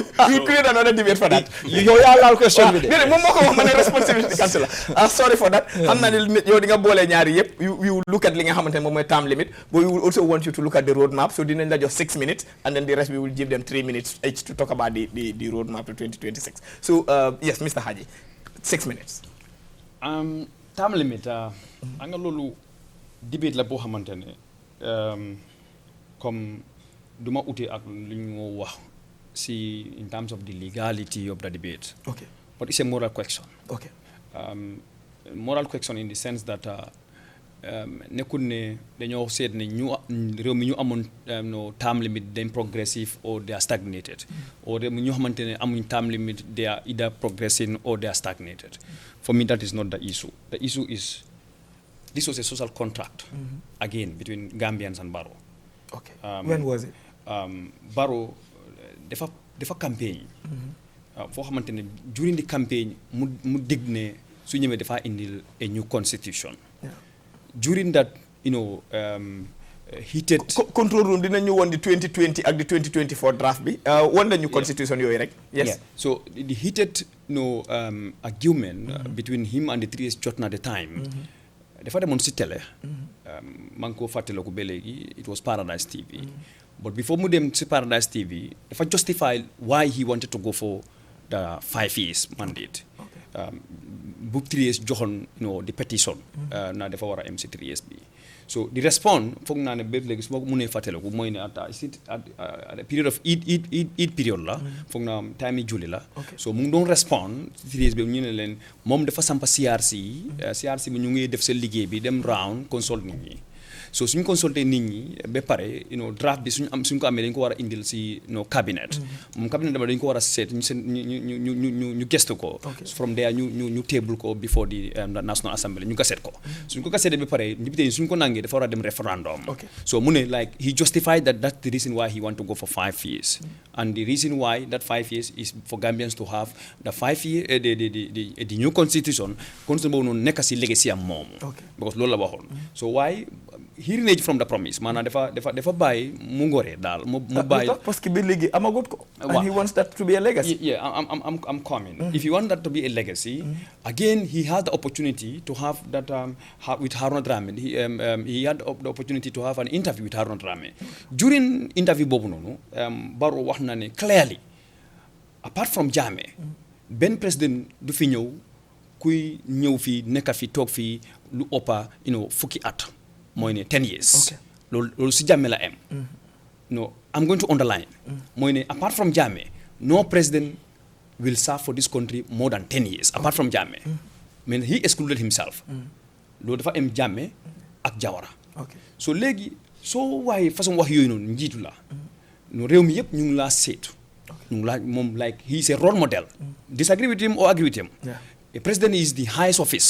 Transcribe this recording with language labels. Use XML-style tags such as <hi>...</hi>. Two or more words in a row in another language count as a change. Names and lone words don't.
<en>We create another debate for that.</en> <wo>yow yaa laal question bi de. déedéet moom moo ko wax ma ne</wo> <en>responsibility council</en> <wo>la.</wo> <en>Sorry for that.</en> <wo>xam naa ne yow di nga boole ñaari yëpp.</wo> <en>You will look at</en> <wo>li nga xamante ne moom mooy</wo> <en>term limit. But we will also want you to look at the road map.</en> <wo>So dinañ la jox 6 minutes.</wo> <en>And then the rest we will give them 3 minutes each to talk about the road map to 2026. So yes, Mr. Haji, 6 minutes. Term limit.</en> <wo>Nga loolu debate la boo xamante ne comme duma uti ak lu ñu wax si</wo> <en>in terms of the legality of the debate. Okay. But it's a moral question. Okay. Moral question in the sense that</en> <wo>nekkul ne dañoo seet ne ñu réew mi ñu amoon</wo> <en>no term limit</en> <wo>dañ</wo> <en>progressive or they are stagnated. Or</en> <wo>réew mi ñu xamante ne amuñ</wo> <en>term limit they are either progressing or they are stagnated. For me that is not the issue. The issue is this was a social contract again between Gambians and Barrow. Okay. When was it?</en> <wo>Barrow dafa campagne. Foo xamante ne</wo> <en>during the campaign</en> <wo>mu dig ne su ñëwee dafa indil</wo> <en>a new constitution. Yeah. During that heated. Control room</en> <wo>dinañ ñu woon di 2020 ak di 2024 draft bi. Woon nañu constitution yooyu rek.</wo> <en>Yes. Yeah. So the heated argument between him and the 3S</en> <wo>jot na</wo> <en>at the time.</en> <wo>Dafa demoon si télé. maa ngi ko fàttaliku ba léegi</wo> <en>it was Paradise TV. But before</en> <wo>mu dem si</wo> <en>Paradise TV dafa justify why he wanted to go for the 5 years mandate.</en> <wo>Bu 3S joxoon</wo> <en>the petition.</en> <wo>na dafa war a am si 3S bi. So the response foog naa ne ba léegi su ma ko mënee fàttaliku mooy ne</wo> <en>at a period of Eid period</en> <wo>la foog naa time yi julli la so mu ngi doon respond series bi ñu ne leen moom dafa sampa CRC CRC bi ñu ngi def seen liggéey bi dem round consult nit ñi so suñ consulté nit ñi ba pare draft bi suñ ko amee dañ ko war a indil si cabinet moom cabinet dama dañ ko war a seet ñu gestu ko</wo> <en>from there</en> <wo>ñu table ko</wo> <en>before the National Assembly</en> <wo>ñu gaset ko suñ ko gasetee ba pare député yi suñ ko nangee dafa war a dem referendum so mu ne</wo> <en>like he justified that's the reason why he want to go for 5 years and the reason why that 5 years is for Gambians to have the 5 year the new constitution</en> <wo>boobu noonu nekk si legacy am moom because loolu la waxoon so</wo> <en>why he reneged from the promise</en> <wo>maanaam dafa bàyyi mu ngoree daal mu bàyyi</wo> <fr>parce que</fr> <wo>bi léegi amagut ko</wo> <en>and he wants that to be a legacy I'm coming if you want that to be a legacy again he had the opportunity to have that with Haruna Drameh he had the opportunity to have an interview with Haruna Drameh during interview</en> <wo>boobu noonu Barrow wax na ne clearly</wo> <en>apart from Jammeh</en> <wo>benn président du fi ñëw kuy ñëw fii nekkat fi toog fii lu ëppa fukki at mooy ne 10</wo> <en>years</en> <wo>loolu si Jammeh la am</wo> <en>no I'm going to underline mooy ne apart from Jammeh no president will serve for this country more than 10 years apart from Jammeh mais he excluded himself</en> <wo>loolu dafa am</wo> <en>Jammeh ak Jawara so</en> <wo>léegi soo waaye façon wax yooyu noonu njiitu la no réew mi yëpp ñu ngi laa seetu ñu ngi laa moom</wo> <en>like he is a role model disagree with him or agree with him a president is the highest office.</en>